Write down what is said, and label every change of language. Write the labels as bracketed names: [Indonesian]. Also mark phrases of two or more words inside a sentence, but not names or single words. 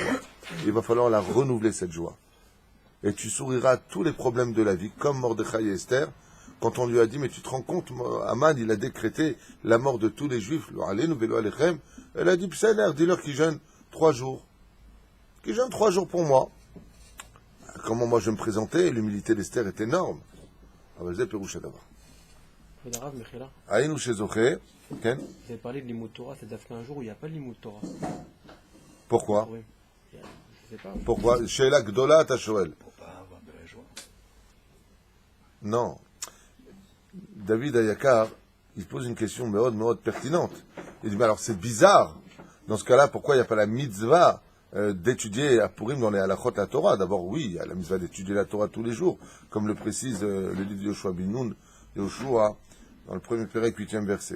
[French] Il va falloir la renouveler, cette joie. Et tu souriras à tous les problèmes de la vie, comme Mordechai et Esther, quand on lui a dit, mais tu te rends compte, Aman, il a décrété la mort de tous les Juifs, elle a dit, Psener, dis-leur qu'ils jeûnent 3 jours. Qu'ils jeûnent 3 jours pour moi. comment moi je vais me présenter, l'humilité d'Esther est énorme. [Hebrew] אבל זה פירוש הדבר. כבוד הרב, מחילה. היינו שזוכה, כן? [French] Vous avez parlé de l'imout Torah, c'est דווקא un jour où il n'y a pas l'imout Torah. Pourquoi? Oui. Je sais pas. Pourquoi? [Hebrew] שאלה גדולה אתה שואל. [French] Non. David Ayakar, il pose une question מאוד pertinente. Il dit, mais alors c'est bizarre. Dans ce cas-là, pourquoi il n'y a pas la mitzvah d'étudier à Purim dans les halachot la Torah? D'abord, oui, il y a la mitzvah d'étudier la Torah tous les jours, comme le précise le livre de Yoshua bin Nun, Yoshua, dans le premier pérec, 8e verset.